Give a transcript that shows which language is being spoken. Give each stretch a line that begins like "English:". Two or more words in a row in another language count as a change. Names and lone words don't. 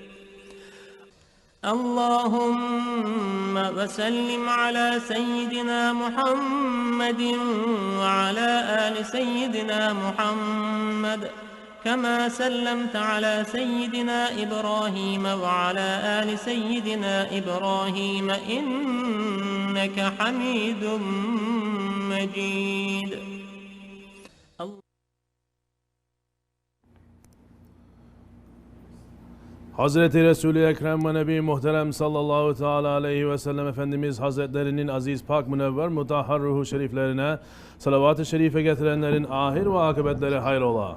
Arabic: اللهم وسلم على سيدنا محمد وعلى آل سيدنا محمد كما سلمت على سيدنا إبراهيم وعلى آل سيدنا إبراهيم إنك حميد مجيد.
Turkish: Hazreti Resul-i Ekrem ve Nebi Muhterem
Arabic: صلى الله تعالى عليه وسلم
Turkish: Efendimiz Hazretlerinin aziz, pak, münevver, mutahhar ruhu şeriflerine salavat-ı şerife getirenlerin ahir ve akıbetleri hayrola.